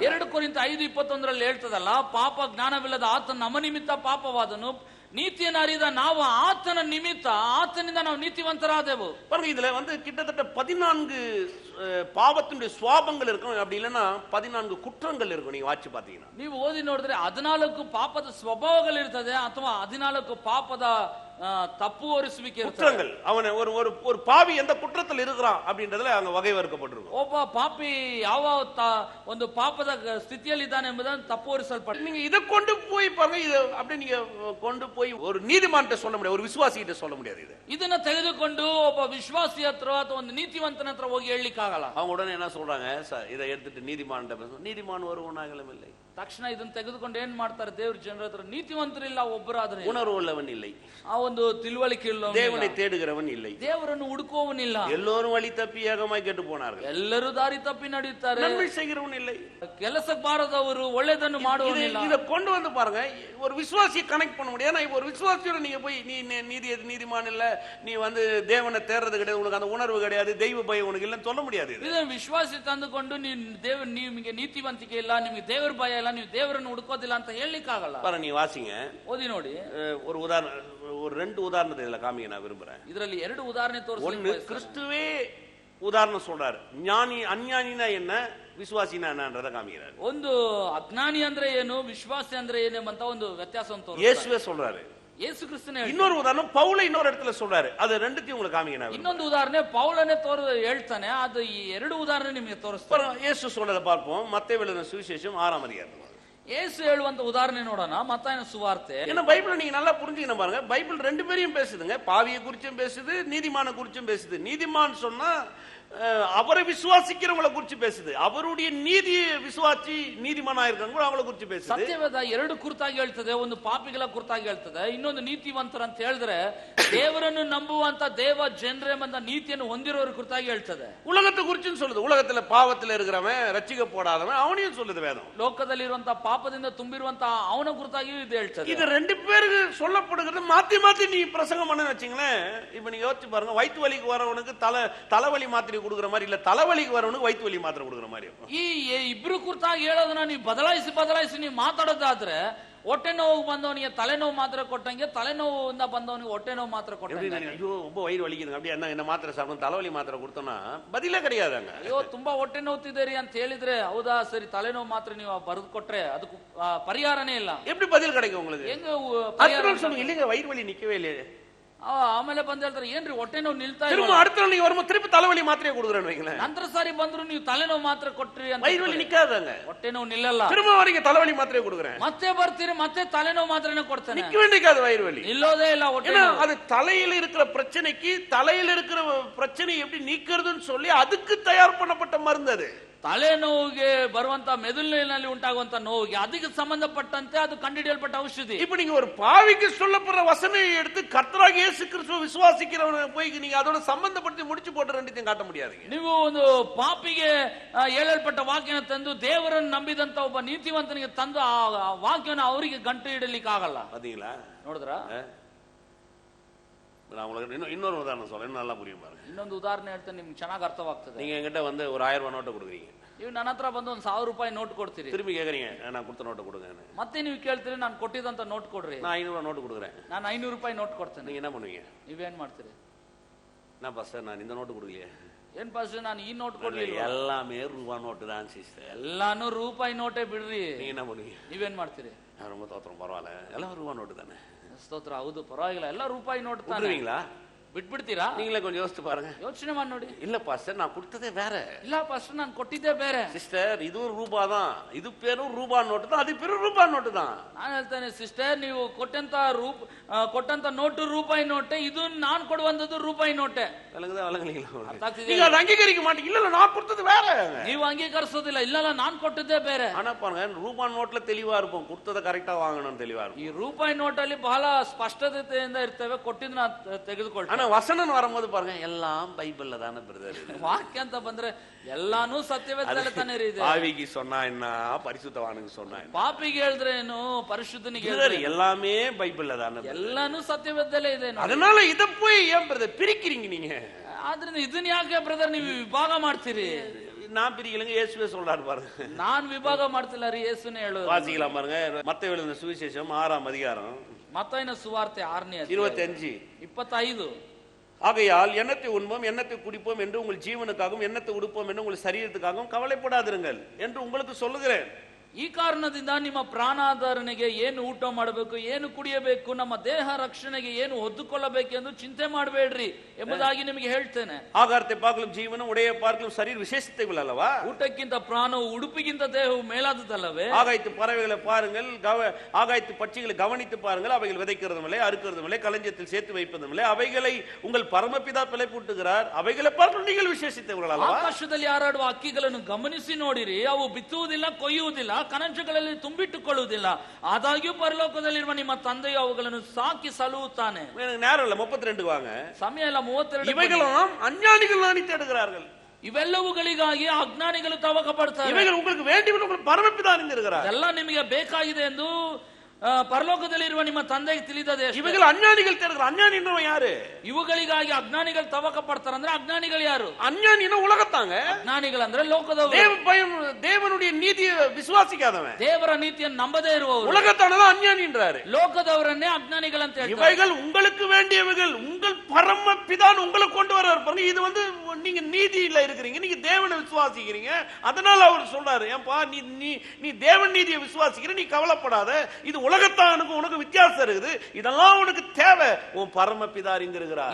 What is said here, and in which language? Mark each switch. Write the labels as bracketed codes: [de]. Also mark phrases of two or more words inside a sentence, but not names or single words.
[kn] 2 ಕೊರಿಂಥ 5:21 ಹೇಳ್ತದಲ್ಲ, ಪಾಪ ಜ್ಞಾನವಿಲ್ಲದ ಆತನ ನಮ್ಮ ನಿಮಿತ್ತ ಪಾಪವಾದನು, ನೀತಿಯನ್ನು ಅರಿದ ನಾವು ಆತನ ನಿಮಿತ್ತ ಆತನಿಂದ ನಾವು ನೀತಿವಂತರಾದೆವು. [ta] பாருங்க, இதுல வந்து கிட்டத்தட்ட 14 பாவத்தினுடைய சுவாபங்கள் இருக்கும், அப்படி இல்லைன்னா 14 குற்றங்கள் இருக்கும். நீங்க வாட்சி பாத்தீங்கன்னா, [kn] ನೀವು ಓದಿ ನೋಡಿದ್ರೆ 14 ಪಾಪದ ಸ್ವಭಾವಗಳಿರ್ತದೆ, ಅಥವಾ 14 ಪಾಪದ ತಪ್ಪು ಹೊರಿಸುವಿಕೆ [ta] குற்றங்கள். அவனை ஒரு பாவி எந்த குற்றத்தில் இருக்கிறான் அப்படின்றதுல அங்க வகை வகுக்கப்பட்டிருக்கும். [kn] ಒಬ್ಬ ಪಾಪಿ ಯಾವ ಒಂದು ಪಾಪದ ಸ್ಥಿತಿಯಲ್ಲಿ ಇದ್ದಾನೆ ಎಂಬುದನ್ನು ತಪ್ಪು ಹೊರಿಸಲ್ಪಟ್ಟ. [ta] நீங்க இதை கொண்டு போய் பாருங்க, இதை அப்படி நீங்க கொண்டு போய் ஒரு நீதிமான்கிட்ட சொல்ல முடியாது, ஒரு விசுவாசிகிட்ட சொல்ல முடியாது. [kn] ಇದನ್ನ ತೆಗೆದುಕೊಂಡು ಒಬ್ಬ ವಿಶ್ವಾಸಿ ಹತ್ರ ಅಥವಾ ಒಂದು ನೀತಿವಂತನ ಹತ್ರ ಹೋಗಿ ಹೇಳಲಿಕ್ಕಾಗಲ್ಲ. [ta] அவங்க உடனே என்ன சொல்றாங்க, இதை எடுத்துட்டு நீதிமான் ஒருவனாகலும் இல்லை. [kn] ತಕ್ಷಣ ಇದನ್ನು ತೆಗೆದುಕೊಂಡು ಏನ್ ಮಾಡ್ತಾರೆ ದೇವ್ರ ಜನರ ಹತ್ರ, ನೀತಿವಂತರಿಲ್ಲ ಒಬ್ಬರಾದ್ರೆ, [ta] உணர்வு உள்ளவன் இல்லை, [kn] ಆ ಒಂದು ತಿಳುವಳಿಕೆ ಇಲ್ಲ, [ta] தேவனை தேடுகிறவன் இல்லை, [kn] ದೇವರನ್ನು ಹುಡುಕುವವನಿಲ್ಲ, [ta] எல்லோரும் வழி தப்பி ஏகமாய் ಕೆಟ್ಟು போனார்கள், [kn] ಎಲ್ಲರೂ ದಾರಿ ತಪ್ಪಿ ನಡೆಯುತ್ತಾರೆ, [ta] நன்மை செய்கிறவன் இல்லை, [kn] ಕೆಲಸಕ್ಕೆ ಬಾರದವರು ಒಳ್ಳೆದನ್ನು ಮಾಡುವವನಿಲ್ಲ. [ta] இதை கொண்டு வந்து பாருங்க, ஒரு விசுவாசியை கனெக்ட் பண்ண முடியாது. ஏன்னா ஒரு விசுவாசியோட நீங்க போய் நீதிமான் இல்ல, நீ வந்து தேவனை தேடுறது கிடையாது, உனக்கு அந்த உணர்வு கிடையாது, தெய்வ பயம் உனக்கு இல்லைன்னு சொல்ல முடியாது. [kn] ಇದನ್ನು ವಿಶ್ವಾಸಿ ತಂದುಕೊಂಡು ನಿಮಗೆ ನೀತಿವಂತಿಕೆ ಇಲ್ಲ, ನಿಮಗೆ ದೇವರ ಭಯ ಇಲ್ಲ, ನೀವು ದೇವರನ್ನು ಹುಡುಕೋದಿಲ್ಲ ಅಂತ ಹೇಳಲಿಕ್ಕಾಗಲ್ಲ. [ta] பாருங்க, நீ வாசிங்க, [kn] ಓದಿ ನೋಡಿ. [ta] ஒரு உதாரணம், ஒரு 2 உதாரணத்தை இதுல காமிக்க நான் விரும்புறேன். [kn] ಇದರಲ್ಲಿ 2 ಉದಾಹರಣೆ ತೋರಿಸಲಿಕ್ಕೆ [ta] ஒன்னு, கிறிஸ்துவே உதாரணம் சொல்றாரு, ஞானி அஞ்ஞானினா என்ன, விசுவாசினா என்னன்றத காமிக்கிறாரு. [kn] ಒಂದು ಅಜ್ಞಾನಿ ಅಂದ್ರೆ ಏನು, ವಿಶ್ವಾಸಿ ಅಂದ್ರೆ ಏನು ಅಂತ ಒಂದು ವ್ಯತ್ಯಾಸವನ್ನು ತೋರಿಸ್ತಾರೆ. [ta] இயேசுவே சொல்றாரு. [kn] ಯೇಸು ಕ್ರಿಸ್ತನೇ. [ta] இன்னொரு உதாரணம் பவுல இன்னொரு இடத்துல சொல்றாரு, அது ரெண்டுத்தையும் உங்களுக்கு காமிக்கிறேன். [kn] ಇನ್ನೊಂದು ಉದಾಹರಣೆ ಪೌಲನೇ ಹೇಳ್ತಾನೆ, ಅದು ಈ 2 ಉದಾಹರಣೆ ನಿಮಗೆ ತೋರಿಸ್ತಾರೆ. [ta] இயேசு சொல்றதை பார்ப்போம், மத்தேயு எழுதின சுவிசேஷம் 6ஆம் அதிகாரம். [kn] ಯೇಸು ಹೇಳುವಂತ ಉದಾಹರಣೆ ನೋಡೋಣ, ಮತ್ತಾಯನ ಸುವಾರ್ತೆ. [ta] ஏன்னா பைபிள் நீங்க நல்லா புரிஞ்சுக்கணும் பாருங்க, பைபிள் 2 பேரையும் பேசுதுங்க, பாவியை குறிச்சும் பேசுது, நீதிமான குறிச்சும் பேசுது. நீதிமான் சொன்னா அவரை விசுவாசிக்கிறவங்களை குறிச்சு பேசுது, அவருடைய நீதியை விசுவாசி நீதிமானா இருக்காங்க அவங்கள குறிச்சு பேசுது. [kn] ಸತ್ಯವೇದ 2 ಕುರಿತಾಗಿ ಹೇಳ್ತದೆ, ಒಂದು ಪಾಪಿಗಳ ಕುರಿತಾಗಿ ಹೇಳ್ತದೆ, ಇನ್ನೊಂದು ನೀತಿವಂತರ ಅಂತ ಹೇಳಿದ್ರೆ ದೇವರನ್ನು ನಂಬುವಂತ ದೇವ ಜನರೆಂಬ ನೀತಿಯನ್ನು ಹೊಂದಿರೋರ ಕುರಿತಾಗಿ ಹೇಳ್ತದೆ. [ta] உலகத்தை குறிச்சும் சொல்லுது, உலகத்துல பாவத்துல இருக்கிறவன் ரட்சிக்கப்படாதவன் அவனையும் சொல்லுது வேதம். [kn] ಲೋಕದಲ್ಲಿರುವಂತ ಪಾಪದಿಂದ ತುಂಬಿರುವಂತ ಅವನ ಕುರಿತಾಗಿಯೂ ಇದು ಹೇಳ್ತದೆ. [ta] இது 2 பேருக்கு சொல்லப்படுகிறது. மாத்தி மாத்தி நீ பிரசங்கம் பண்ண வச்சீங்களேன், இப்ப நீங்க யோசிச்சு பாருங்க, வயிற்று வலிக்கு வரவனுக்கு தலைவலி மாத்திரை கொடுக்குற மாதிரி இல்ல, தலைவலிக்கு வரவனுக்கு வயிற்று வலி மாத்திரை கொடுக்குற மாதிரி. [kn] ಈ ಇಬ್ರು ಕುರಿತಾಗಿ ಹೇಳೋದನ್ನ ನೀವು ಬದಲಾಯಿಸಿ ನೀವು ಮಾತಾಡೋದಾದ್ರೆ, ಹೊಟ್ಟೆ ನೋವು ಬಂದವನಿಗೆ ತಲೆನೋವು ಮಾತ್ರ ಕೊಟ್ಟಂಗೆ, ತಲೆನೋವಿಂದ ಬಂದವನಿಗೆ ಹೊಟ್ಟೆ ನೋವು ಮಾತ್ರ ಕೊಟ್ಟಂಗೆ. [ta] ஐயோ ரொம்ப வயிறு வலிக்குதுங்க, அப்படியே என்ன மாத்திரை சாப்பிடும், தலைவலி மாத்திரை கொடுத்தோம்னா பதிலே கிடையாதுங்க. [kn] ಅಯ್ಯೋ ತುಂಬಾ ಹೊಟ್ಟೆ ನೋವ್ತಿದ್ದೀರಿ ಅಂತ ಹೇಳಿದ್ರೆ, ಹೌದಾ ಸರಿ ತಲೆನೋವು ಮಾತ್ರ ನೀವು ಬರೆದು ಕೊಟ್ರೆ ಅದಕ್ಕೆ ಪರಿಹಾರನೇ ಇಲ್ಲ. [ta] எப்படி பதில் கிடைக்கும் உங்களுக்கு? [kn] ಹೆಂಗ [ta] சொல்லுங்க, இல்லைங்க வயிறு வலி நிக்கவே இல்லையே. [kn] ಆಮೇಲೆ ಬಂದ್ ಹೇಳ್ತಾರೆ, ಏನ್ರಿ ಹೊಟ್ಟೆ ನೋವು ನಿಲ್ತಾ ಇಲ್ಲ, [ta] திரும்ப அடுத்த நாள் நீங்க வரும்போது திருப்பி தலைவலி மாத்திரையை கொடுக்குறேன்னு வைங்களேன். [kn] ನಂತರ ಸಾರಿ ಬಂದ್ರು ನೀವು ತಲೆನೋವು ಮಾತ್ರ ಕೊಟ್ರಿ ಅಂತ, [ta] வயிறு வலி நிக்காதாங்க, [kn] ಹೊಟ್ಟೆ ನೋವು ನಿಲ್ಲಲ್ಲ. [ta] திரும்ப வரீங்க தலைவலி மாத்திரையை கொடுக்குறேன், [kn] ಮತ್ತೆ ಬರ್ತೀರಿ, ಮತ್ತೆ ತಲೆನೋವು ಮಾತ್ರನೇ ಕೊಡ್ತಾನೆ, [ta] நிக்கவே நிக்காது வயிறு வலி, [kn] ನಿಲ್ಲೋದೇ ಇಲ್ಲ ಹೊಟ್ಟೆ. [ta] அது தலையில இருக்கிற பிரச்சனைக்கு, தலையில இருக்கிற பிரச்சனை எப்படி நீக்கிறதுன்னு சொல்லி அதுக்கு தயார் பண்ணப்பட்ட மருந்து. அது [kn] ತಲೆನೋವಿಗೆ ಬರುವಂತ ಮೆದುಳಿನಲ್ಲಿ ಉಂಟಾಗುವಂತ ನೋವಿಗೆ ಅದಕ್ಕೆ ಸಂಬಂಧಪಟ್ಟಂತೆ ಅದು ಕಂಡುಹಿಡಿಯಲ್ಪಟ್ಟ ಔಷಧಿ. [ta] இப்ப நீங்க ஒரு பாவிக்கு சொல்லப்படுற வசனையை எடுத்து கர்த்தராகிய இயேசு கிறிஸ்துவை விசுவாசிக்கிறவனை போய் நீங்க அதோட சம்பந்தப்படுத்தி முடிச்சு போட்டு ரெண்டுத்தையும் காட்ட முடியாதுங்க. [kn] ನೀವು ಒಂದು ಪಾಪಿಗೆ ಹೇಳಲ್ಪಟ್ಟ ವಾಕ್ಯನ ತಂದು ದೇವರನ್ನು ನಂಬಿದಂತ ಒಬ್ಬ ನೀತಿವಂತನಿಗೆ ತಂದು ಆ ವಾಕ್ಯನ ಅವರಿಗೆ ಗಂಟು ಇಡಲಿಕ್ಕೆ ಆಗಲ್ಲ. [ta] பாத்தீங்களா? [kn] ನೋಡಿದ್ರ? [ta] நான் உங்களுக்கு இன்னொரு உதாரணம் சொல்றேன், இன்னும் நல்லா புரியும் பாருங்க. [kn] ಇನ್ನೊಂದು ಉದಾಹರಣೆ ಹೇಳ್ತೇನೆ, ನಿಮ್ಗೆ ಚೆನ್ನಾಗಿ ಅರ್ಥವಾಗ್ತದೆ. [ta] நீங்க என்கிட்ட வந்து ஒரு 1000 ரூபாய் நோட்டை கொடுக்குறீங்க, [kn] ನೀವು ನನ್ನ ಹತ್ರ ಬಂದು ಒಂದು 1000 ರೂಪಾಯಿ ನೋಟ್ ಕೊಡ್ತೀರಿ. [ta] திரும்பி கேக்குறீங்க நான் கொடுத்த நோட்டை கொடுங்க. [kn] ಮತ್ತೆ ನೀವು ಕೇಳ್ತೀರಿ ನಾನು ಕೊಟ್ಟಿದ್ದಂತ ನೋಟ್ ಕೊಡ್ರಿ. [ta] நான் 500 ரூபாய் நோட்டு கொடுக்குறேன், [kn] ನಾನು 500 ರೂಪಾಯಿ ನೋಟ್ ಕೊಡ್ತೇನೆ. [ta] நீங்க என்ன பண்ணுவீங்க? [kn] ನೀವೇನ್ ಮಾಡ್ತೀರಿ? [ta] நான் பாஸ்டர் நான் இந்த நோட்டு கொடுக்கலையே. [kn] ಏನ್ ಪಾಸ್ಟರ್ ನಾನು ಈ ನೋಟ್ ಕೊಡ್ಲಿಲ್ಲ. [ta] எல்லாமே ரூபாய் நோட்டு தான் சிஸ்டர். [kn] ಎಲ್ಲಾನು ರೂಪಾಯಿ ನೋಟೇ ಬಿಡ್ರಿ. [ta] நீங்க என்ன பண்ணுவீங்க? [kn] ನೀವೇನ್ ಮಾಡ್ತೀರಿ? [ta] ரொம்ப தோத்திரம், பரவாயில்ல எல்லாம் ரூபாய் நோட்டு தானே. [kn] ಸ್ತೋತ್ರ, ಹೌದು ಪರವಾಗಿಲ್ಲ, ಎಲ್ಲ ರೂಪಾಯಿ ನೋಟ್ ತಾನೆ. [ta] விட்டுருவீங்களா? [kn] ಬಿಟ್ಬಿಡ್ತೀರಾ? [ta] நீங்களே கொஞ்சம் யோசிச்சு பாருங்க, [kn] ಯೋಚನೆ ಮಾಡಿ ನೋಡಿ. [ta] இல்ல பாஸ்டர் நான் கொடுத்ததே வேற. [kn] ಇಲ್ಲ ಪಾಸ್ಟರ್ ನಾನು ಕೊಟ್ಟಿದ್ದೆ ಬೇರೆ. [ta] சிஸ்டர் இது ஒரு ரூபாய் தான், இது பேரும் ரூபாய் நோட்டு தான், அது பேரும் ரூபாய் நோட்டு தான். [kn] ನಾನು ಹೇಳ್ತೇನೆ ಸಿಸ್ಟರ್, ನೀವು ಕೊಟ್ಟಂತ ನೋಟು ರೂಪಾಯಿ ನೋಟೆ, ಇದು ನಾನು ಕೊಡುವಂತದ್ದು ರೂಪಾಯಿ ನೋಟೆ. [ta] விளங்குதா விளங்கலீங்களா? [kn] ಅರ್ಥ ಆಗ್ತಿದೆಯಾ? [ta] நீங்க அதை அங்கீகரிக்க மாட்டீங்க. இல்ல நான் கொடுத்தது வேற. [kn] ನೀವು ಅಂಗೀಕರಿಸೋದಿಲ್ಲ. ಇಲ್ಲ ನಾನು ಕೊಟ್ಟಿದ್ದೆ ಬೇರೆ. [ta] ஆனா பாருங்க, ரூபாய் நோட்ல தெளிவா இருப்போம், கொடுத்ததை கரெக்டா வாங்கணும் தெளிவா இருக்கும். [kn] ಈ ರೂಪಾಯಿ ನೋಟಲ್ಲಿ ಬಹಳ ಸ್ಪಷ್ಟತೆಯಿಂದ ಇರ್ತೇವೆ, ಕೊಟ್ಟಿದ್ದನ್ನ ತೆಗೆದುಕೊಳ್ತೇವೆ. [ta] ஆனா வசனம் வரும்போது பாருங்க எல்லாம் பைபிள்ல தானே பிரதர். [kn] ವಾಕ್ಯ ಅಂತ ಬಂದ್ರೆ ಎಲ್ಲಾನು ಸತ್ಯವೇದದಲ್ಲಿ ತಾನೇ ಇದೆ. [ta] பாவிக்கு சொன்னா என்ன, பரிசுத்தவானுக்கு சொன்னா என்ன, [kn] ಪಾಪಿಗೆ ಹೇಳಿದ್ರೆ ಏನು, ಪರಿಶುದ್ಧನಿಗೆ [ta] எல்லாமே பைபிள்ல தானே, [kn] ಎಲ್ಲಾನು ಸತ್ಯವೇದದಲ್ಲೇ ಇದೆ. [ta] அதனால இத போய் ஏன் பிரதர் பிரிக்கிறீங்க நீங்க? [kn] ಆದ್ರಿಂದ ಇದನ್ನ ಯಾಕೆ ಬ್ರದರ್ ನೀವು ವಿಭಾಗ ಮಾಡ್ತೀರಿ? [ta] நான் பிரிக்கலங்க, இயேசுவே சொல்றாரு பாருங்க. [kn] நான் ವಿಭಾಗ ಮಾಡ್ತಿಲ್ಲ ರೀ, ಯೇಸುನೇ ಹೇಳೋದು. [ta] வாசிக்கலாம் பாருங்க, மத்தேயு எழுதின சுவிசேஷம் 6ஆம் அதிகாரம் [kn] ಮತ್ತಾಯನ ಸುವಾರ್ತೆ 6ನೇ ಅಧ್ಯಾಯ 25 25. [ta] ஆகையால் எண்ணத்தை உண்போம் எண்ணத்தை குடிப்போம் என்று உங்கள் ஜீவனுக்காகவும் எண்ணத்தை உடுப்போம் என்று உங்கள் சரீரத்துக்காகவும் கவலைப்படாதிருங்கள் என்று உங்களுக்கு சொல்லுகிறேன். [kn] ಈ ಕಾರಣದಿಂದ ನಿಮ್ಮ ಪ್ರಾಣಾಧಾರಣೆಗೆ ಏನು ಊಟ ಮಾಡಬೇಕು, ಏನು ಕುಡಿಯಬೇಕು, ನಮ್ಮ ದೇಹ ರಕ್ಷಣೆಗೆ ಏನು ಹೊದ್ದುಕೊಳ್ಳಬೇಕೆಂದು ಚಿಂತೆ ಮಾಡಬೇಡ್ರಿ ಎಂಬುದಾಗಿ ನಿಮಗೆ ಹೇಳ್ತೇನೆ. [ta] ஆகாரத்தை பார்க்கலும் ஜீவனும் உடைய பார்க்கலும் சரீர விசேஷத்தைகள் அல்லவா? [kn] ಊಟಕ್ಕಿಂತ ಪ್ರಾಣವು ಉಡುಪಿಗಿಂತ ದೇಹವು ಮೇಲಾದದಲ್ಲವೇ? [ta] ஆகாயத்து பறவைகளை பாருங்கள், ஆகாயத்து பட்சிகளை கவனித்து பாருங்கள், அவைகள் விதைக்கிறதும் இல்லை, அறுக்கிறதும் இல்லை, களஞ்சியத்தில் சேர்த்து வைப்பதும் இல்லை, அவைகளை உங்கள் பரமபிதா பிழைப்பூட்டுகிறார், அவைகளை பார்க்கலும் நீங்கள் விசேஷித்தவர்கள் அல்லவா? [kn] ಆಕಾಶದಲ್ಲಿ ಹಾರಾಡುವ ಹಕ್ಕಿಗಳನ್ನು ಗಮನಿಸಿ ನೋಡಿರಿ, ಅವು ಬಿತ್ತುವುದಿಲ್ಲ, ಕೊಯ್ಯುವುದಿಲ್ಲ, ಕಣಜಗಳಲ್ಲಿ ತುಂಬಿಟ್ಟುಕೊಳ್ಳುವುದಿಲ್ಲ, ಆದಾಗ್ಯೂ ಪರಲೋಕದಲ್ಲಿರುವ ನಿಮ್ಮ ತಂದೆಯು ಅವುಗಳನ್ನು ಸಾಕಿ ಸಲುಹುತ್ತಾನೆ. [ta] நேரம் இல்ல, 32 வாங்க. [kn] ಸಮಯ ಇಲ್ಲ, 32. [ta] இவைகளெல்லாம் அஞ்ஞானிகள் நாடி தேடுகிறார்கள். [kn] ಇವೆಲ್ಲವುಗಳಿಗಾಗಿ ಅಜ್ಞಾನಿಗಳು ತವಕ ಪಡ್ತಾರೆ. [ta] இவைகள் உங்களுக்கு வேண்டியவன் உங்கள் பரமபிதா அறிந்திருக்கிறார். [kn] ಎಲ್ಲ ನಿಮಗೆ ಬೇಕಾಗಿದೆ ಎಂದು ಪರಲೋಕದಲ್ಲಿರುವ ನಿಮ್ಮ ತಂದೆಗೆ ತಿಳಿದದೆ. [ta] இவைகள் அஞ்ஞானிகள் தேடுகிறார். அஞ்ஞானின்னா யாரு? [kn] ಇವುಗಳಿಗಾಗಿ ಅಜ್ಞಾನಿಗಳು ತವಕ ಪಡ್ತಾರೆ. ಅಂದ್ರೆ ಅಜ್ಞಾನಿಗಳು ಯಾರು? [ta] அஞ்ஞானின்னா உலகத்தாங்க. [kn] ಅಜ್ಞಾನಿಗಳು ಅಂದ್ರೆ ಲೋಕದವರು. [ta] தேவ பயம், தேவனுடைய நீதியை விசுவாசிக்காதவன், [kn] ದೇವರ ನೀತಿಯನ್ನು ನಂಬದೇ ಇರುವವರು [ta] உலகத்தானதான் அஞ்ஞானின்றாரு. [kn] ಲೋಕದವರನ್ನೇ ಅಜ್ಞಾನಿಗಳಂತ ಹೇಳ್ತಾರೆ. [ta] இவைகள் உங்களுக்கு வேண்டியவைகள் உங்கள் பரமபிதான் உங்களுக்கு கொண்டு வர்றார் பாருங்க. இது வந்து நீங்க நீதியில இருக்கிறீங்க, நீங்க தேவனை விசுவாசிக்கிறீங்க, அதனால அவர் சொல்றாரு, ஏன்பா நீ தேவன் நீதியை விசுவாசிக்கிற, நீ கவலைப்படாத, இது உலகத்தானுக்கு உனக்கு வித்தியாசம் இருக்குது, இதெல்லாம் உனக்கு தேவை, உன் பரமபிதா அறிந்திருக்கிறார்.